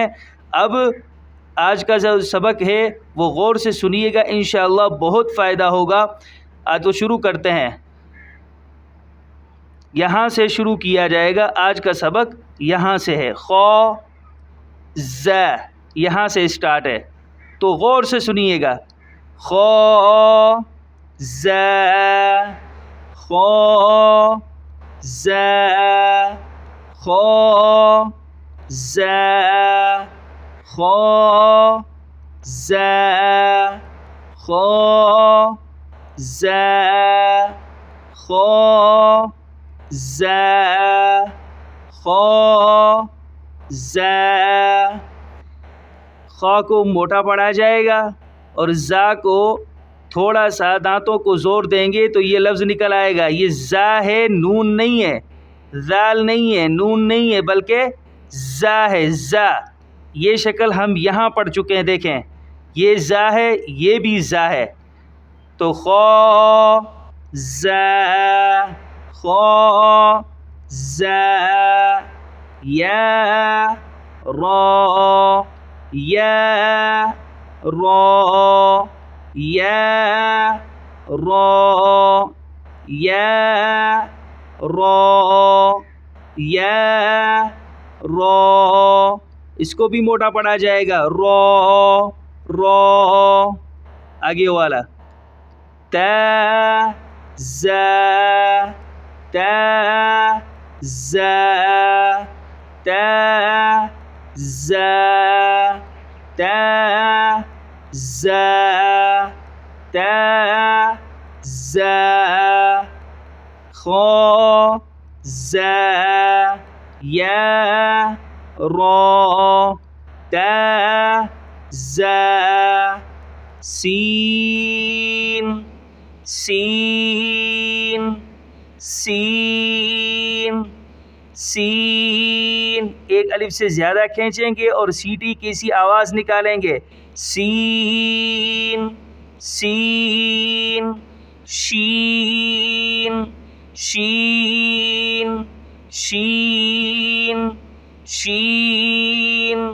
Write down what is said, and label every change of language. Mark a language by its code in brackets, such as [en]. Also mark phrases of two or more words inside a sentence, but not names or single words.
[ur] اب آج کا جو سبق ہے وہ غور سے سنیے گا، انشاءاللہ بہت فائدہ ہوگا۔ تو شروع کرتے ہیں، یہاں سے شروع کیا جائے گا۔ آج کا سبق یہاں سے ہے، خا ز، یہاں سے اسٹارٹ ہے، تو غور سے سنیے گا۔ خا ز خا ز خا ز خا ز خا ز خا ز خا ز۔ خا کو موٹا پڑھا جائے گا اور زا کو تھوڑا سا دانتوں کو زور دیں گے تو یہ لفظ نکل آئے گا۔ یہ زا ہے، نون نہیں ہے، ذال نہیں ہے، نون نہیں ہے، بلکہ زا ہے، زا۔ یہ شکل ہم یہاں پڑھ چکے ہیں، دیکھیں یہ زا ہے، یہ بھی زا ہے، تو خا زا خا زا یا را یا را یا را یا را یا را۔ اس کو بھی موٹا پڑھا جائے گا، را را۔ آگے والا تا زا تا زا تا زا تا زا تا زا خا زا یا را تا زا سین سین سین سین۔ ایک الف سے زیادہ کھینچیں گے اور سیٹی کی سی آواز نکالیں گے، سین سین شین شین شین شین۔